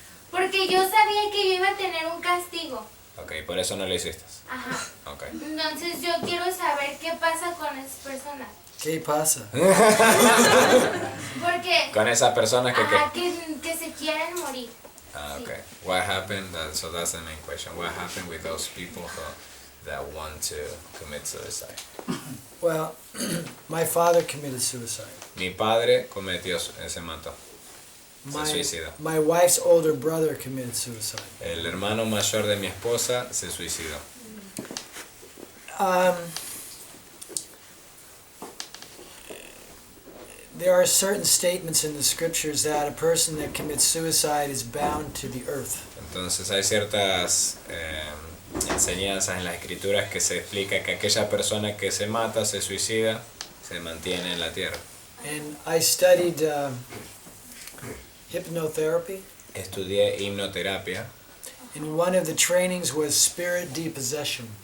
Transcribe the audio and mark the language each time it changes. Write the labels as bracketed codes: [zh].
[es] porque yo sabía que yo iba a tener un castigo. Ok, por eso no lo hiciste. Ajá. Ok. Entonces yo quiero saber qué pasa con esas personas. ¿Qué pasa? Porque con esas personas que... Ajá, que se quieren morir. [en] Ah, okay. What happened? So that's the main question. What happened with those people that want to commit suicide? Well, my father committed suicide. [es] Mi padre se mató. Se suicidó. [en] My wife's older brother committed suicide. [es] El hermano mayor de mi esposa se suicidó. [en] There are certain statements in the scriptures that a person that commits suicide is bound to the earth. [es] Entonces hay ciertas enseñanzas en las escrituras que se explica que aquella persona que se mata, se suicida, se mantiene en la tierra. [en] And I studied hypnotherapy. [es] Estudié hipnoterapia [en] And one of the trainings was spirit depossession.